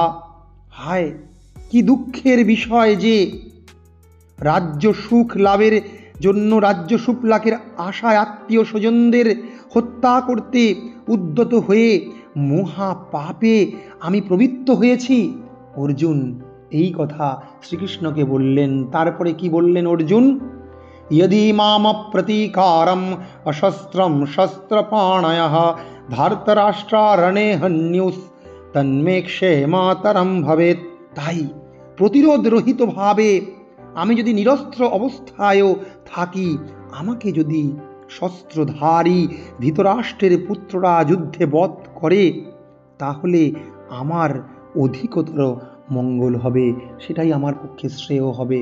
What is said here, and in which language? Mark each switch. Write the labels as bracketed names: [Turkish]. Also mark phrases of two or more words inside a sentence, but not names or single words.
[Bangla] হায়, কি দুঃখের বিষয় যে রাজ্য সুখ লাভের জন্য, রাজ্য সুখ লাভের আশায় আত্মীয় স্বজনদের হত্যা করতে উদ্যত হয়ে মহা পাপে আমি প্রবৃত্ত হয়েছি। অর্জুন এই কথা শ্রীকৃষ্ণকে বললেন। তারপরে কি বললেন অর্জুন? [Sanskrit] यदि माम प्रतीकारम अशस्त्रम शस्त्रपाणयः धार्तराष्ट्रारणे हन्युस् तन्मे क्षेमातरम भवेत्। [Bangla] তাই প্রতিরোধ রহিত ভাবে আমি যদি নিরস্ত্র অবস্থায়ও থাকি, আমাকে যদি শস্ত্রধারী ধৃতরাষ্ট্রের পুত্ররা যুদ্ধে বধ করে, তাহলে আমার অধিকতর মঙ্গল হবে, সেটাই আমার পক্ষে শ্রেয় হবে।